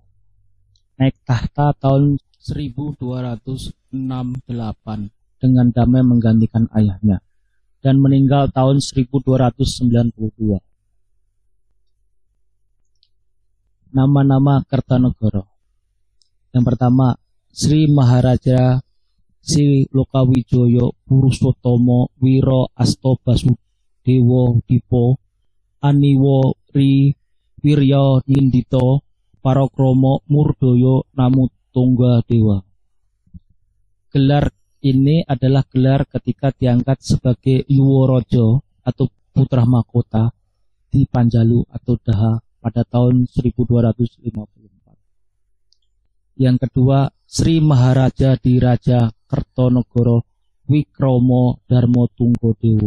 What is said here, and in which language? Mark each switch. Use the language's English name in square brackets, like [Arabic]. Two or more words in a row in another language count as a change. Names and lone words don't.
[Indonesian] Naik tahta tahun 1268 dengan damai menggantikan ayahnya dan meninggal tahun 1292. Nama-nama Kertanegara. Yang pertama Sri Maharaja Sri Lokawijoyo Purusotomo Wiro Asto Basudewo Dipo Aniwo Ri Wirya Nindito Parokromo Murdoyo Namo Tungga Dewa. Gelar ini adalah gelar ketika diangkat sebagai Yuworojo atau putra mahkota di Panjalu atau Daha pada tahun 1254. Yang kedua, Sri Maharaja Diraja Kertonegoro Wikromo Darmo Tunggodewo.